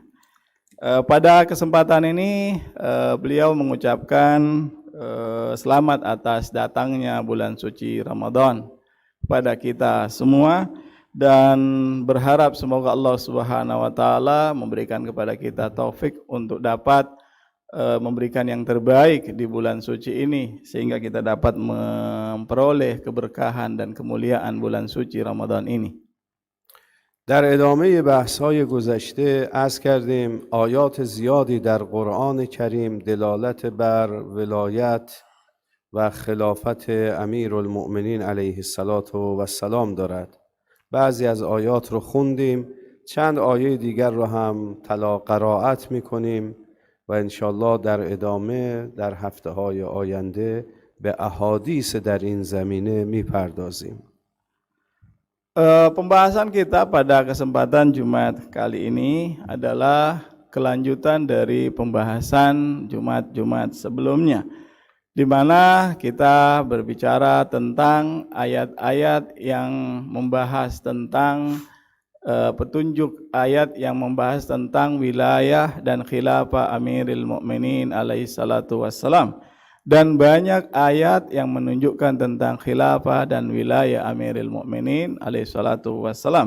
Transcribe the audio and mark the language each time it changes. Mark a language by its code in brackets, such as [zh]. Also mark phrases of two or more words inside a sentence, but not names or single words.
[id] Pada kesempatan ini beliau mengucapkan selamat atas datangnya bulan suci Ramadan kepada kita semua dan berharap semoga [ar] الله سبحانه وتعالى [id] memberikan kepada kita taufik untuk dapat memberikan yang terbaik di bulan suci ini sehingga kita dapat memperoleh keberkahan dan kemuliaan bulan suci Ramadan ini. [fa] در ادامه بحث‌های گذشته عرض کردیم آیات زیادی در قرآن کریم دلالت بر ولایت و خلافت امیرالمؤمنین [ar] علیه السلام [fa] دارد. بعضی از آیات رو خوندیم، چند آیه دیگر رو هم تلا قرائت می‌کنیم و انشالله در ادامه در هفته‌های آینده به احادیث در این زمینه می‌پردازیم. [id] Pembahasan kita pada kesempatan Jumat kali ini adalah kelanjutan dari pembahasan Jumat-Jumat sebelumnya, di mana kita berbicara tentang ayat-ayat yang membahas tentang petunjuk ayat yang membahas tentang wilayah dan khilafah [ar] أمير المؤمنين عليه الصلاة والسلام, [id] dan banyak ayat yang menunjukkan tentang khilafah dan wilayah [ar] أمير المؤمنين عليه الصلاة والسلام.